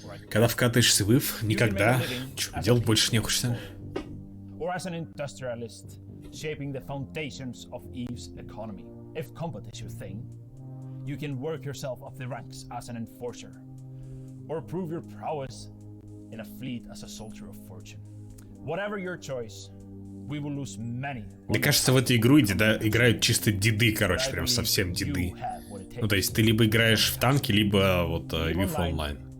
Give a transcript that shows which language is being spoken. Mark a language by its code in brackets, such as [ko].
[ru] Когда вкатываешься в EVE, никогда ничего делать больше не хочется. [en] Or as an industrialist, shaping the foundations of EVE's economy. If combat is your thing, you can work yourself up the ranks as an enforcer. Or prove your prowess in a fleet as a soldier of fortune. Whatever your choice, we will lose many. [ru] Мне кажется, в эту игру играют чисто деды, короче, прям совсем деды. Ну, то есть ты либо играешь в танки, либо вот EVE Online.